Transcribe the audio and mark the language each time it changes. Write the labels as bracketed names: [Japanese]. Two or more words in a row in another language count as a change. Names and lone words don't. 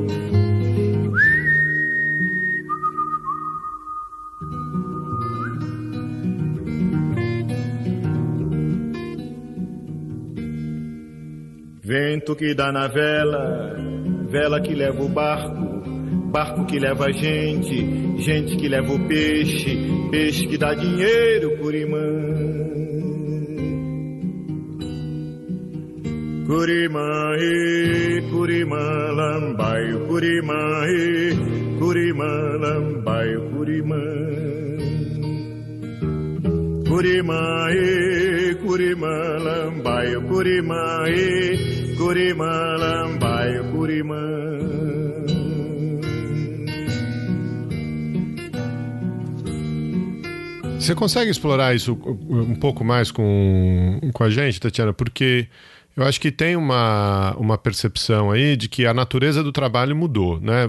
[Portuguese] Vento que dá na vela, vela que leva o barco, barco que leva a gente, gente que leva o peixe, peixe que dá dinheiro, Curimã. Curimã, Curimã, lambaio, Curimã, Curimã, lambaio, Curimã. Curimã, Curimã, lambaio, Curimã, Curimã, lambaio, Curimã. Você consegue explorar isso um pouco mais com a gente, Tatiana? Porque eu acho que tem uma percepção aí de que a natureza do trabalho mudou, né?